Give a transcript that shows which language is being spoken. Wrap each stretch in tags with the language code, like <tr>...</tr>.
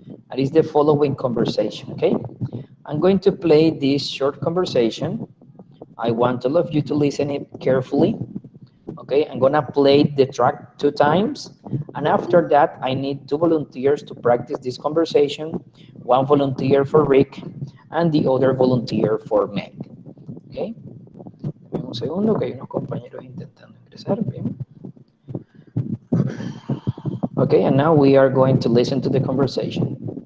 <en>That is the following conversation, okay? I'm going to play this short conversation. I want all of you to listen it carefully. Okay, I'm gonna play the track 2 times, and after that, I need 2 volunteers to practice this conversation. 1 volunteer for Rick, and the other volunteer for Meg.</en> <es>Okay, dame un segundo que hay unos compañeros intentando ingresar. Bien.</es> <en>Okay, and now we are going to listen to the conversation.</en>